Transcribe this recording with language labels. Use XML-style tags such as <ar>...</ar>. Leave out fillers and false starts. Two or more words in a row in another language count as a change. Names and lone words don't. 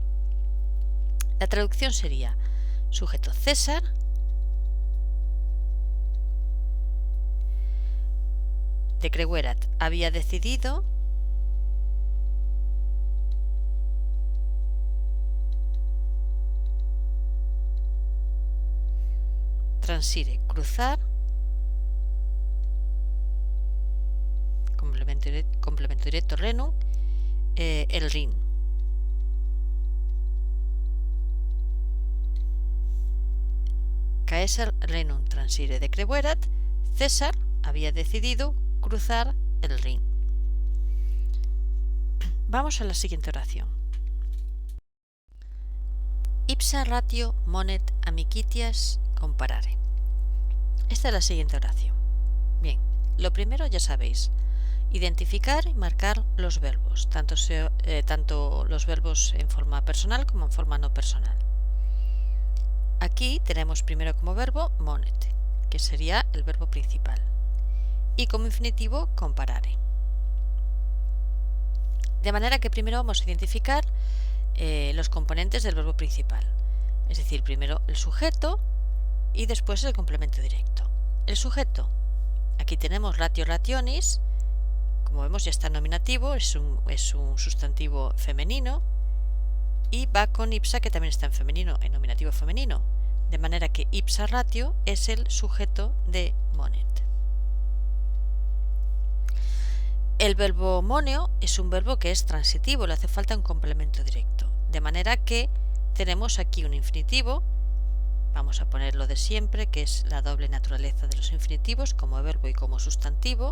<es>La traducción sería: sujeto César decreverat, había decidido transire, cruzar, complemento directo renum, el Rin.</es> <la>Caesar renum transire decreverat,</la> <es>César había decidido cruzar el Rin. Vamos a la siguiente oración.</es> <la>Ipsa ratio monet amicitias comparare.</la> <es>Esta es la siguiente oración. Bien, lo primero ya sabéis, identificar y marcar los verbos, tanto los verbos en forma personal como en forma no personal. Aquí tenemos primero como verbo monet, que sería el verbo principal, y como infinitivo comparare. De manera que primero vamos a identificar los componentes del verbo principal, es decir, primero el sujeto y después el complemento directo. El sujeto, aquí tenemos</es> <la>ratio rationis,</la> <es>como vemos ya está nominativo, es un sustantivo femenino, y va con ipsa, que también está en femenino, en nominativo femenino, de manera que</es> <la>ipsa ratio</la> <es>es el sujeto de monet. El verbo moneo es un verbo que es transitivo, le hace falta un complemento directo, de manera que tenemos aquí un infinitivo. Vamos a poner lo de siempre, que es la doble naturaleza de los infinitivos, como verbo y como sustantivo.</es>